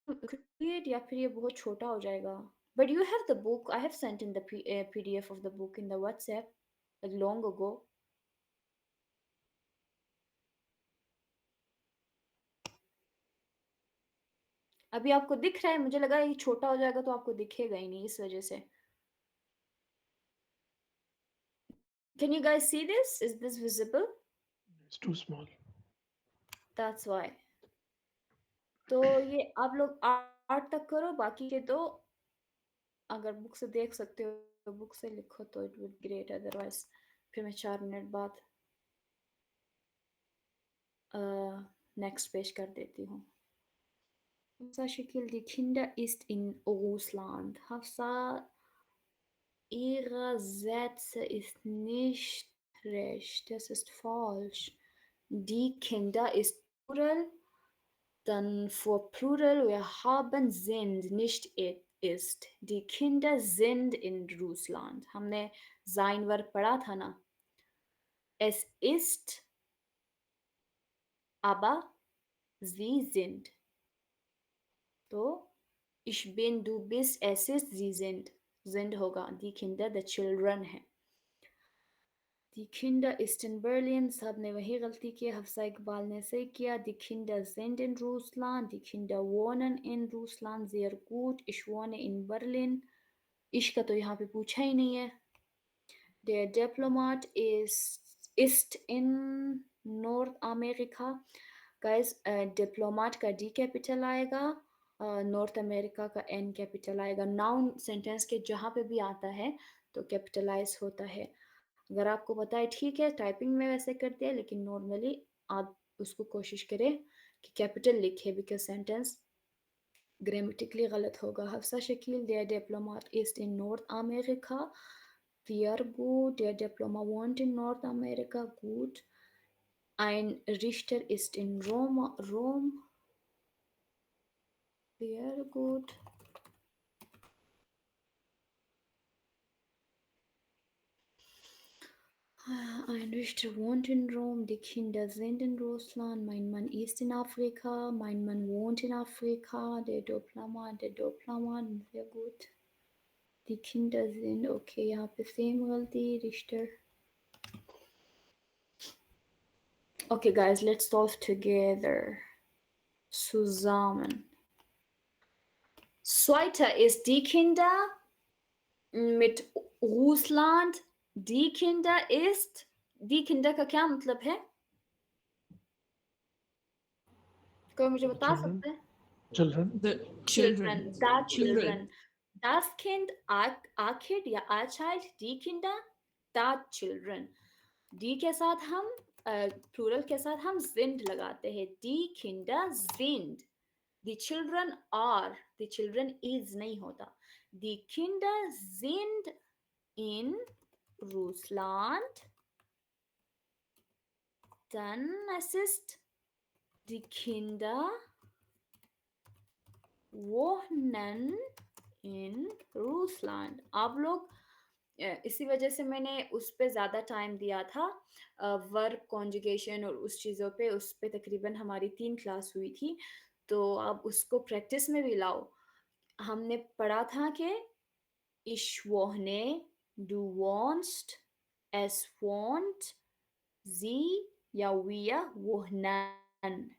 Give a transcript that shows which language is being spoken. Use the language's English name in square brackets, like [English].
[Hindi] Create या फिर ये बहुत छोटा हो जाएगा. [English] But you have the book. I have sent in the PDF of the book in the WhatsApp like long ago. [Hindi] अभी आपको दिख रहा है मुझे लगा ये छोटा हो जाएगा तो आपको दिखेगा ही नहीं इस वजह से. [English] Can you guys see this? Is this visible? It's too small. That's why. [Hindi] तो ये आप लोग 8 तक करो बाकी के तो अगर बुक से देख सकते हो तो बुक से लिखो तो [English] it would great otherwise [Hindi] फिर मैं 4 मिनट बाद नेक्स्ट पेज कर देती हूँ. [German] Hafsa Shakil, die Kinder ist in Russland. Hafsa, ihre Sätze ist nicht recht. Das ist falsch. Die Kinder ist Plural. Dann vor Plural wir haben sind, nicht ist. Die Kinder sind in Russland. [Hindi] हमने sein Verb पढ़ा था ना. [German] Es ist, aber sie sind. तो ich bin, du bist, es ist, sie sind होगा. Die Kinder, [English] the children [German] है. Die Kinder ist in Berlin. [Hindi] सब ने वही गलती की. हफ्सा इकबाल ने सही किया. [German] Die Kinder sind in Russland. Die Kinder wohnen in Russland. Sehr gut. Ich wohne in Berlin. [Hindi] Ich का तो यहाँ पे पूछा ही नहीं है. [German] Der Diplomat ist in Nordamerika. [Hindi] Guys, Diplomat का D कैपिटल आएगा. नॉर्थ अमेरिका का N कैपिटल आएगा. नाउन सेंटेंस के जहाँ पे भी आता है तो कैपिटलाइज होता है. अगर आपको पता है ठीक है टाइपिंग में वैसे करते हैं लेकिन नॉर्मली आप उसको कोशिश करें कि कैपिटल लिखे बिकॉज सेंटेंस ग्रामेटिकली गलत होगा. [German] हफ्सा शकील, der Diplomat ist in Nordamerika. Sehr gut. Der Diplomat wohnt in Nordamerika. Gut. Ein Richter ist in Rom. Sehr gut. Ein Richter wohnt in Rom, die Kinder sind in Russland, mein Mann ist in Afrika, mein Mann wohnt in Afrika, der Diplomat, sehr gut. Die Kinder sind, okay, [Hindi] यहाँ पे same गलती, [German] Richter. [English] Okay guys, let's solve together. [German] Zusammen. Zweiter ist die Kinder mit Russland. Die Kinder ist, die Kinder [Hindi] का क्या मतलब है? कोई मुझे बता सकते हैं? [English] Children. The children. The children. [German] Das Kind, [English] a kid या a child, [German] die Kinder, [English] the children. [Hindi] Die के साथ हम plural के साथ हम sind लगाते हैं. [German] Die Kinder sind. [English] The children are. The children is [Hindi] नहीं होता. [German] Die Kinder sind in Russland. Dann es ist die Kinder wohnen in Russland. [Hindi] आप लोग इसी वजह से मैंने उस पे ज़्यादा टाइम दिया था वर्ब कॉन्जुगेशन और उस चीज़ों पे उस पे तकरीबन हमारी 3 क्लास हुई थी तो आप उसको प्रैक्टिस में भी लाओ. हमने पढ़ा था कि [German] ich wohne, du wohnst, es wohnt, [Hindi] sie या [German] wir wohnen.